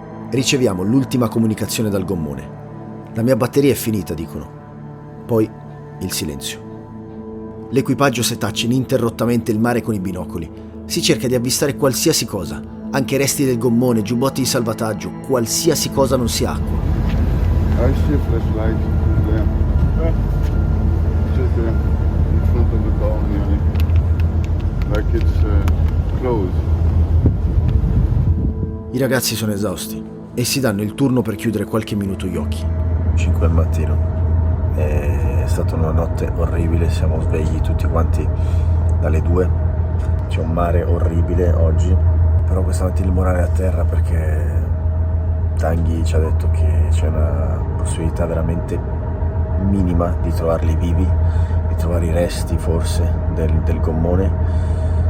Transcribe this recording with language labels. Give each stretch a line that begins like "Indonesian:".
Italian: Riceviamo l'ultima comunicazione dal gommone. La mia batteria è finita, dicono. Poi il silenzio. L'equipaggio setaccia ininterrottamente il mare con i binocoli. Si cerca di avvistare qualsiasi cosa, anche resti del gommone, giubbotti di salvataggio, qualsiasi cosa non sia acqua.
English: I see a flashlight there. Just there, in front of the car nearly. Like it's closed.
Italian: I ragazzi sono esausti e si danno il turno per chiudere qualche minuto gli occhi. 5 del mattino. È stata una notte orribile, siamo svegli tutti quanti dalle 2. C'è un mare orribile oggi, però questa mattina il morale è a terra perché Tanguy ci ha detto che c'è una possibilità veramente minima di trovarli vivi, di trovare i resti forse del gommone.